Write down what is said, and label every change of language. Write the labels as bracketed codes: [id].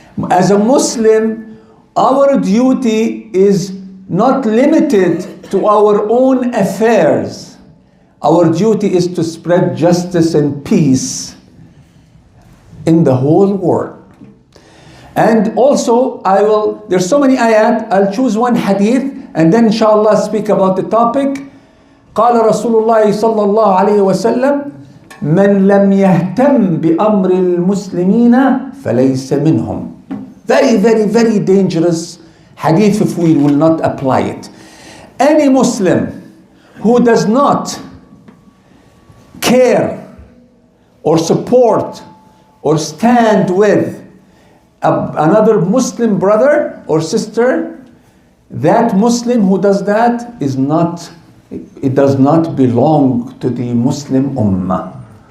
[en] As a Muslim, our duty is not limited to our own affairs. Our duty is to spread justice and peace in the whole world. And also, there's so many ayat, I'll choose one hadith and then inshallah speak about the topic. [ar] قال رسول الله صلى الله عليه وسلم من لم يهتم بأمر المسلمين فليس منهم. [en] Very, very, very dangerous hadith if we will not apply it. Any Muslim who does not care or support or stand with another Muslim brother or sister, that Muslim who does that it does not belong to the Muslim Ummah.